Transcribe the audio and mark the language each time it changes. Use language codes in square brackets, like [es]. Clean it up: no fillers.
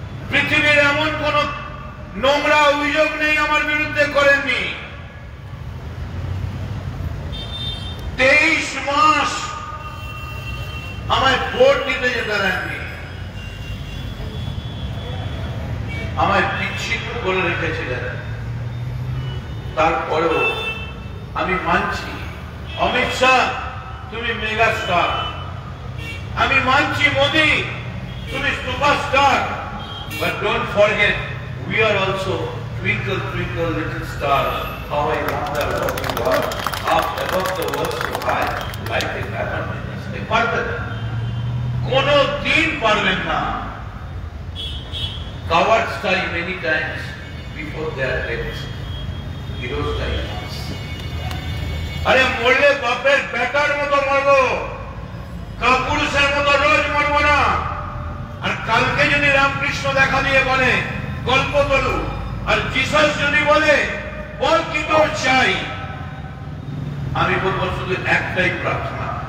[bn] পৃথিবীর এমন কোন নোংরা অভিযোগ নেই আমার বিরুদ্ধে করেননি। 23 মাস আমায় ভোট দিতে যেতে দেননি, আমায় বিচ্ছিন্ন করে রেখেছিলেন। তারপরেও আমি মানছি অমিত শাহ তুমি মেগা স্টার, আমি মানছি মোদি তুমি superstar, [en] but don't forget we are also twinkle twinkle little star, how I wonder what you are, up above the world so high, like a diamond in the sky. [bn] পারবেন না, কোনো দিন পারবেন না। [en] Cowards die many times before their death, heroes die once. [bn] আরে মরলে বাপের better মতো মরবো, কাপুরুষের মতো রোজ মরবো না। আর কালকে যদি রামকৃষ্ণ দেখা দিয়ে বলে গল্প বলু, আর জিসাস যদি বলে বল কি তোর চাই, আমি বলবো শুধু একটাই প্রার্থনা,